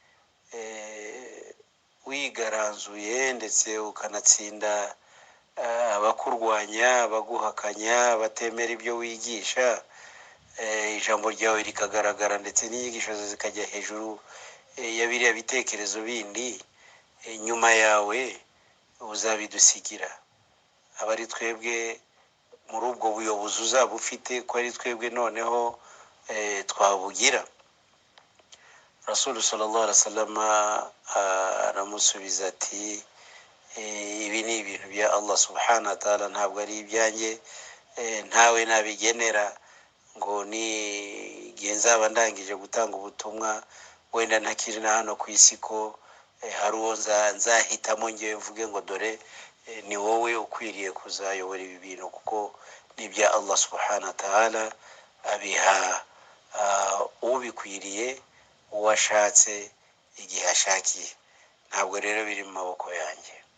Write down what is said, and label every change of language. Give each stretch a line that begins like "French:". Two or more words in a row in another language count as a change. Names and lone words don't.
Kinyarwanda: wigaranzuye ndetse ukanatsinda abakurwanya, abaguhakanya, batemera ibyo wigisha, ijambo ryawe rikagaragara ndetse n'inyigisho zikajya hejuru ya biriya bitekerezo bindi, nyuma yawe uzabidusigira. Abari twebwe muri ubwo buyobozi uzaba ufite, ko ari twebwe noneho twabugira. Rasul
Arabic: صلى الله عليه وسلم
Kinyarwanda: aramusubiza ati ibi ni ibintu bya Allah
Arabic: سبحانه وتعالى,
Kinyarwanda: ntabwo ari ibyanjye, ntawe nabigenera ngo ni igihe nzaba ndangije gutanga ubutumwa wenda ntakiri na hano ku isi ko hari uwo nzahitamo ngewe mvuge ngo dore ni wowe ukwiriye kuzayobora ibi bintu, kuko ni ibya Allah
Arabic: سبحانه وتعالى,
Kinyarwanda: abiha ubikwiriye uwashatse igihe ashakiye, ntabwo rero biri mu maboko yanjye.